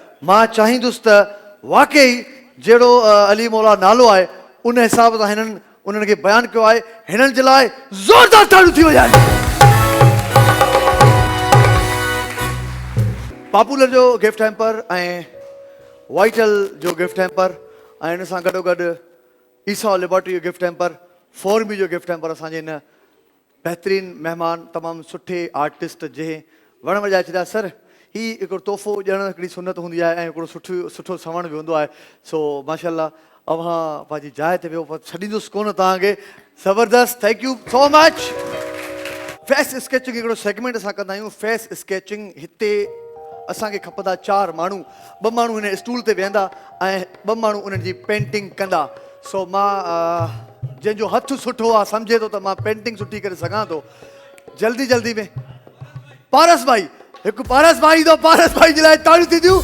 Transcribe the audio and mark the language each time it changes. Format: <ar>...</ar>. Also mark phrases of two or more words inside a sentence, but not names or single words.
<sd>मां चाहींदुसि त वाक़ई जहिड़ो अली मौला नालो आहे उन हिसाब सां हिननि उन्हनि खे बयानु कयो आहे, हिननि जे लाइ ज़ोरदार ताड़ियूं थी वॼाइनि। पॉपुलर जो</sd> <en>gift hamper</en> <sd>ऐं वाइटल जो</sd> <en>gift hamper</en> <sd>ऐं हिन सां गॾोगॾु ईसा लिबर्टी जो</sd> <en>gift hamper,</en> <sd>फोरमी जो</sd> <en>gift hamper</en> <sd>असांजे हिन बहितरीन महिमान तमामु सुठे आर्टिस्ट जंहिं वण वॼाए छॾिया। सर ही हिकिड़ो तोहफ़ो ॾियणु हिकिड़ी सुनत हूंदी आहे ऐं हिकिड़ो सुठो सवण बि हूंदो आहे। सो माशाल्लाह अव्हां पंहिंजी जाइ ते वियो पर छॾींदुसि कोन तव्हांखे। ज़बरदस्त,</sd> <en>thank you so much. face sketching</en> <sd>हिकिड़ो सेगमेंट असां कंदा आहियूं।</sd> <en>face sketching</en> <sd>हिते असांखे खपंदा 4 माण्हू, 2 माण्हू हिन स्टूल ते वेहंदा ऐं 2 माण्हू उन्हनि जी पेंटिंग कंदा। सो मां जंहिंजो हथु सुठो आहे सम्झे थो त मां पेंटिंग सुठी करे सघां थो। जल्दी जल्दी में पारस भाई, हिकु पारस भाई ईंदो, पारस भाई जे लाइ ताड़ियूं थींदियूं।</sd>